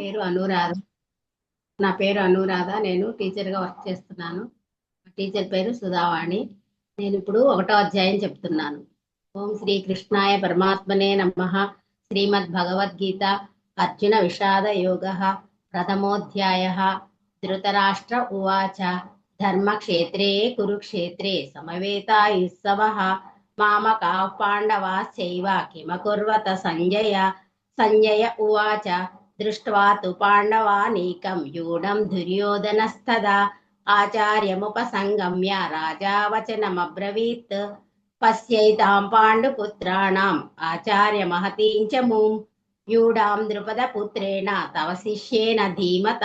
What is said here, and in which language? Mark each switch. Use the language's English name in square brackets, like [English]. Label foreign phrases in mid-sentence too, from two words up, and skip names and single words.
[Telugu] పేరు అనురాధ. నా పేరు అనురాధ. నేను టీచర్గా వర్క్ చేస్తున్నాను. టీచర్ పేరు సుధావాణి. నేను ఇప్పుడు 1వ అధ్యాయం చెప్తున్నాను. [Sanskrit] ఓం శ్రీ కృష్ణాయ పరమాత్మనే నమః. శ్రీమద్ భగవద్గీత అర్జున విషాద యోగ ప్రథమోధ్యాయ. ధృతరాష్ట్ర ఉవాచ ధర్మక్షేత్రే కురుక్షేత్రే సమవేతాయుత్సవః మామకాః పాండవాశ్చైవ కిమకుర్వత సంజయ. సంజయ ఉవాచ దృష్ట్వా తు పాండవానీకం యూఢం దుర్యోధనస్తదా ఆచార్యముపసంగమ్య రాజా వచనమబ్రవీత్. పశ్యైతాం పాండుపుత్రాణం ఆచార్య మహతీం చ మూం యూఢాం ద్రుపదపుత్రేణ తవ శిష్యేన ధీమత.